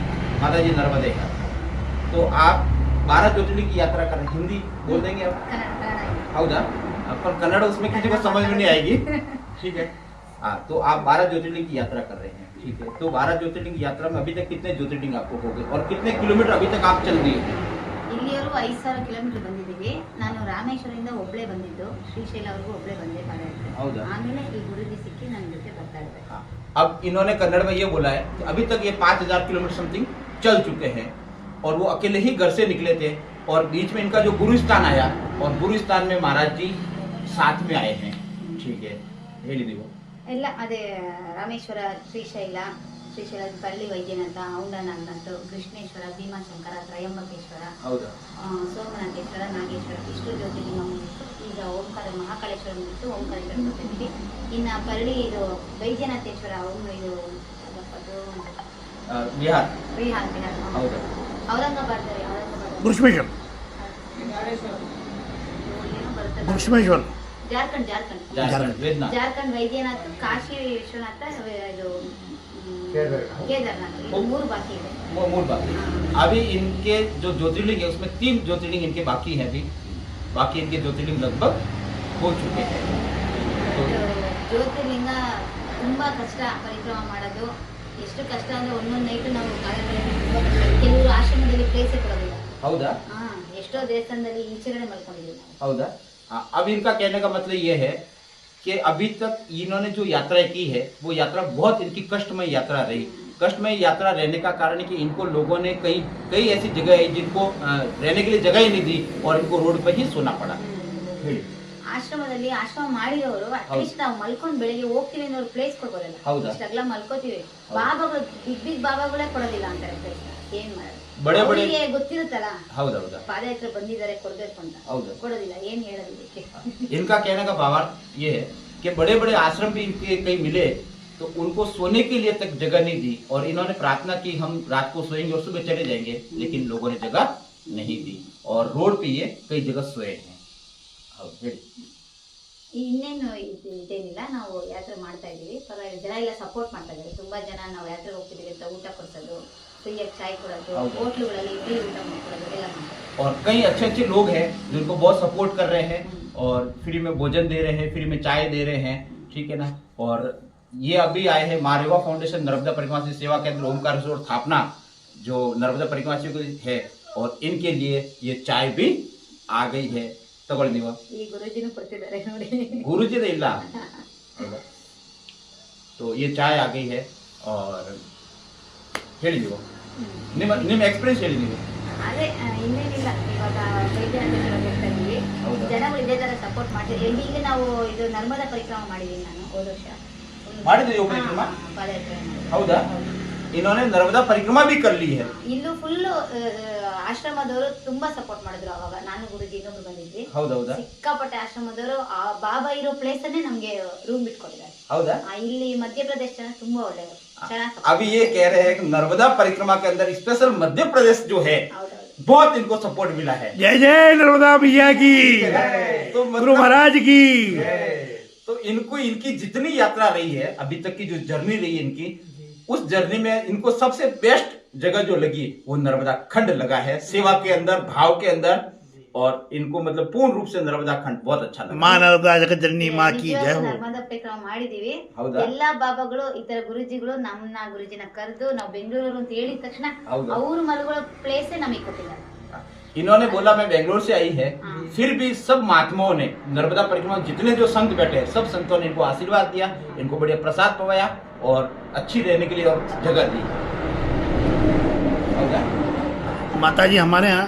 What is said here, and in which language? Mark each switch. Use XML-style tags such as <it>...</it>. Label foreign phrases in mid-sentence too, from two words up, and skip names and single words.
<hi>माता जी नर्मदे का तो आप 12 ज्योतिर्लिंग की यात्रा कर रहे हैं। हिंदी बोल देंगे आप? हौदा पर कन्नड़ उसमें किसी को समझ में नहीं आएगी, ठीक है। हाँ, तो आप 12 ज्योतिर्लिंग की यात्रा कर रहे हैं, ठीक है। तो 12 ज्योतिर्लिंग की यात्रा में अभी तक कितने ज्योतिर्लिंग आपको हो गए और कितने किलोमीटर अभी तक आप चल दिए?</hi> <kn>ಇಲ್ಲಿಯವರು 5,000 ಕಿಲೋಮೀಟರ್ ಬಂದಿದ್ದೀವಿ. ನಾನು ರಾಮೇಶ್ವರದಿಂದ ಒಬ್ಬಳೇ ಬಂದಿದ್ದು, ಶ್ರೀಶೈಲವರೆಗೂ ಒಬ್ಬಳೇ ಬಂದೆ ಪಾದಯಾತ್ರೆ. ಹೌದಾ? ಆಮೇಲೆ ಈ ಗುರುಜಿ ಸಿಕ್ಕಿ ನನ್ನ ಜೊತೆ ಬರ್ತಾ ಇದ್ದಾರೆ.</kn> <hi>हाँ, अब इन्होंने कन्नड़ में ये बोला है कि अभी तक ये 5,000 किलोमीटर समथिंग चल चुके हैं और वो अकेले ही घर से निकले थे और बीच में इनका जो गुरुस्थान आया और गुरुस्थान में महाराज जी साथ में आए हैं, ठीक है।</hi> <kn>ಹೇಳಿದೀವಿ ಎಲ್ಲ ಅದೇ ರಾಮೇಶ್ವರ, ಶ್ರೀಶೈಲ, ಪಳ್ಳಿ ವೈದ್ಯನಾಥ, ಔಂಡನಾಗನಾಥ, ಕೃಷ್ಣೇಶ್ವರ, ಭೀಮಾಶಂಕರ, ತ್ರಯಂಬಕೇಶ್ವರ, ಹೌದಾ? ಸೋಮನಾಥೇಶ್ವರ, ನಾಗೇಶ್ವರ ಇಷ್ಟು ಜ್ಯೋತಿರ್ಲಿಂಗ ಮುಗಿತು. ಈಗ ಓಂಕಾರ ಮಹಾಕಾಳೇಶ್ವರ ಮುಗಿತು, ಓಂಕಾರೇಶ್ವರ ಬರ್ತಿದ್ವಿ. ಇನ್ನು ಪಳ್ಳಿ ಇದು ವೈದ್ಯನಾಥೇಶ್ವರ ಅವನು ಇದು ಬಿಹಾರ್ ಬಿಹಾರ್ ಹೌದಾ? ಔರಂಗಾಬಾದ್ घृष्मेश्वर घृष्मेश्वर ಜಾರ್ಖಂಡ್ झारखंड वेदनाथ ಜಾರ್ಖಂಡ್ ವೈದ್ಯನಾಥ್, ಕಾಶಿ ವಿಶ್ವನಾಥ, ಇದು ಕೇದಾರನಾಥ, ಇದು 3 ಬಾಕಿ ಇದೆ.</kn> <hi>मूल बात अभी इनके जो ज्योतिर्लिंग है उसमें 3 ज्योतिर्लिंग इनके बाकी हैं। अभी बाकी इनके ज्योतिर्लिंग लगभग हो चुके हैं। तो</hi> <kn>ಜ್ಯೋತಿರ್ಲಿಂಗ ತುಂಬಾ ಕಷ್ಟ ಪರಿಕ್ರಮ ಮಾಡೋದು. ಎಷ್ಟು ಕಷ್ಟ ಅಂದ್ರೆ ಒಂದೊಂದು ನೈಟ್ ನಾವು ಕೆಲವರು ಆಶ್ರಮದಲ್ಲಿ ಪ್ಲೇಸೇ ಕೊಡೋದಿಲ್ಲ. ಹೌದಾ? ಎಷ್ಟೋ ದೇವಸ್ಥಾನದಲ್ಲಿ ಈಚೆಗಡೆ ಮಲ್ಕೊಂಡಿದ್ದೀವಿ ನಾವು. हौदा?</kn> <hi>हाँ, अब इनका कहने का मतलब ये है कि अभी तक इन्होंने जो यात्रा की है वो यात्रा बहुत इनकी कष्टमय यात्रा रही। कष्टमय यात्रा रहने का कारण है कि इनको लोगों ने कई ऐसी जगह है जिनको रहने के लिए जगह ही नहीं दी और इनको रोड पर ही सोना पड़ा।</hi> <kn>ಆಶ್ರಮದಲ್ಲಿ ಆಶ್ರಮ ಮಾಡಿದವರು ಅಟ್ಲೀಸ್ಟ್ ನಾವು ಮಲ್ಕೊಂಡು ಬೆಳಿಗ್ಗೆ ಹೋಗ್ತೀವಿ ಅನ್ನೋ ಪ್ಲೇಸ್ ಕೊಡ್ಬೋದಲ್ಲ. ಹೌದಾ? ಇಷ್ಟೆಲ್ಲ ಮಲ್ಕೋತೀವಿ. ಬಾಬಾಗಳು ಬಿಗ್ ಬಾಬಾಗಳೇ ಕೊಡೋದಿಲ್ಲ ಅಂತಾರೆ ಪ್ಲೇಸ್. ಏನ್ ಮಾಡೋದು?</kn> <hi>बड़े बड़े</hi> <kn>ಅವರಿಗೆ ಗೊತ್ತಿರುತ್ತಲ್ಲ ಹೌದಾ ಹೌದಾ ಪಾದಯಾತ್ರೆ ಬಂದಿದ್ದಾರೆ ಕೊಡ್ಬೇಕು ಅಂತ, ಹೌದಾ? ಕೊಡೋದಿಲ್ಲ. ಏನ್ ಹೇಳೋದು ಇದಕ್ಕೆ?</kn> <hi>इनका कहने का भावार्थ ये है कि बड़े बड़े आश्रम भी इनके कहीं मिले तो उनको सोने के लिए तक जगह नहीं दी और इन्होंने प्रार्थना की हम रात को सोएंगे और सुबह चले जाएंगे, लेकिन लोगों ने जगह नहीं दी और रोड पे ये कई जगह सोए हैं।</hi> <kn>ಇನ್ನೇನು ಇದೇನಿಲ್ಲ, ನಾವು ಯಾತ್ರೆ ಮಾಡ್ತಾ ಇದೀವಿ. ಪರವಾಗಿಲ್ಲ, ಜನ ಎಲ್ಲ ಸಪೋರ್ಟ್ ಮಾಡ್ತಾ ಇದ್ದಾರೆ. ತುಂಬಾ ಜನ ನಾವು ಯಾತ್ರೆಗೆ ಹೋಗ್ತಿದೀವಿ ಅಂತ ಊಟ ಕೊಡ್ಸೋದು, ಫ್ರೀಯಾಗಿ ಚಾಯ್ ಕೊಡೋದು, ಹೋಟ್ಲುಗಳಲ್ಲಿ ಇಡ್ಲಿ ಊಟ ಮಾಡ್ಕೊಡೋದು ಎಲ್ಲ ಮಾಡ್ತಾರೆ.</kn> <hi>और कई अच्छे अच्छे लोग हैं जिनको बहुत सपोर्ट कर रहे हैं और फ्री में भोजन दे रहे हैं, फ्री में चाय दे रहे हैं, ठीक है ना। और ये अभी आए हैं मारेवा फाउंडेशन नर्मदा परिक्रमा सेवा केंद्र ओमकारेश्वर स्थापना जो नर्मदा परिक्रमा की है और इनके लिए ये चाय भी आ गई है। तगड़ दीवा</hi> <kn>ಈ ಗುರುಜಿನೂ ಕೊಡ್ತಿದ್ದಾರೆ ನೋಡಿ.</kn> <hi>गुरुजी ने इल्ला तो ये चाय आ गई है और</hi> <kn>ಹೇಳಿ ನೀವು ನಿಮ್ಮ ಎಕ್ಸ್ಪೀರಿಯನ್ಸ್ ಹೇಳಿ ನೀವು. ಅದೇ ಇನ್ನೇನಿಲ್ಲ, ಇವಾಗ ವೈದ್ಯನಾಥೇಶ್ವರ ಹೋಗ್ತಾ ಇದೀವಿ. ಹೌದಾ? ಜನಗಳು ಇದೇ ತರ ಸಪೋರ್ಟ್ ಮಾಡ್ತಿದ್ದೀವಿ. ಈಗ ನಾವು ಇದು ನರ್ಮದಾ ಪರಿಕ್ರಮ ಮಾಡಿದೀನಿ ನಾನು ಹೋದ ವರ್ಷ. ಮಾಡಿದ್ರಿ ನೀವು ಪರಿಕ್ರಮ? ಪಾದಯಾತ್ರೆ ಮಾಡಿದ್ದೀನಿ. ಹೌದಾ?</kn> <hi>इन्होंने नर्मदा परिक्रमा भी कर ली है।</hi> <kn>ಇಲ್ಲೂ ಫುಲ್ ಆಶ್ರಮದವರು ತುಂಬಾ ಸಪೋರ್ಟ್ ಮಾಡಿದ್ರು. ಅವಾಗ ನಾನು ಗುರುಜಿ ಇನ್ನೊಬ್ರು ಬಂದಿದ್ವಿ. ಹೌದೌದಾ? ಸಿಕ್ಕಾಪಟ್ಟೆ ಆಶ್ರಮದವರು ಆ ಬಾಬಾ ಇರೋ ಪ್ಲೇಸ್ ಅನ್ನೇ ನಮ್ಗೆ ರೂಮ್ ಬಿಟ್ಕೊಟ್ಟಿದ್ದಾರೆ. ಹೌದಾ? ಇಲ್ಲಿ ಮಧ್ಯಪ್ರದೇಶ ಜನ ತುಂಬಾ ಒಳ್ಳೆಯವರು, ಚೆನ್ನಾಗಿ</kn> <hi>अभी ये कह रहे हैं कि नर्मदा परिक्रमा के अंदर स्पेशल मध्य प्रदेश जो है बहुत इनको सपोर्ट मिला है। जय जय नर्मदा भैया की, तो गुरु महाराज की। तो इनको इनकी जितनी यात्रा रही है अभी तक की जो जर्नी रही है इनकी, उस जर्नी में इनको सबसे बेस्ट जगह जो लगी वो नर्मदा खंड लगा है। सेवा के अंदर, भाव के अंदर, और इनको मतलब पूर्ण रूप से नर्मदा खंड बहुत अच्छा लगा। माँ नर्मदा जगत जननी माँ की जय हो।</hi> <kn>ನರ್ಮದಾ ಪರಿಕ್ರಮ ಮಾಡಿದೀವಿ. ಹೌದಾ? ಎಲ್ಲಾ ಬಾಬಾಗಳು ಈ ತರ ಗುರುಜಿಗಳು ನಮ್ಮನ್ನ ಗುರುಜಿನ ಕರೆದು ನಾವು ಬೆಂಗಳೂರು ಅಂತ ಹೇಳಿದ ತಕ್ಷಣ ಹೌದಾ? ಅವ್ರು ಮಲಗೋ ಪ್ಲೇಸೇ ನಮಗೆ ಕೊಟ್ಟಿದ್ದಾರೆ.</kn> <hi>इन्होंने बोला मैं बेंगलोर से आई है, फिर भी सब महात्माओं ने नर्मदा परिक्रमा जितने जो संत बैठे हैं सब संतों ने इनको आशीर्वाद दिया, इनको बढ़िया प्रसाद पवाया और अच्छी रहने के लिए और जगह दी। माता जी हमारे यहाँ</hi>